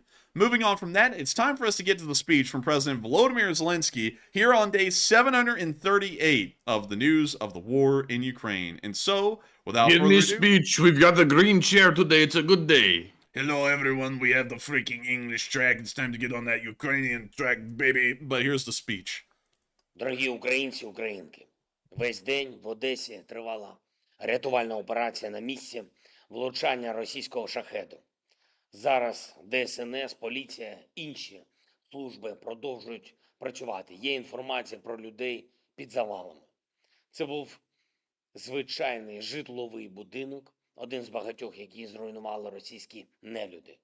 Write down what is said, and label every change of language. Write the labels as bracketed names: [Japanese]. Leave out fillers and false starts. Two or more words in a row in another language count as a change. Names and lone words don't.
[English] Moving on from that, it's time for us to get to the speech from President Volodymyr Zelenskyy here on day 738 of the news of the war in Ukraine. And so, without further ado... speech, we've got the green chair today, it's a good day. Hello everyone, we have the freaking English track. It's time to get on that Ukrainian track, baby. But here's the speech. [Ukrainian] Дорогі українці, українки, весь день в Одесі тривала рятувальна операція на місці влучання російського шахеду. Зараз ДСНС, поліція, інші служби продовжують працювати. Є інформація про людей під завалами. Це був звичайний житловий будинок, один з багатьох, які зруйнували російські нелюди.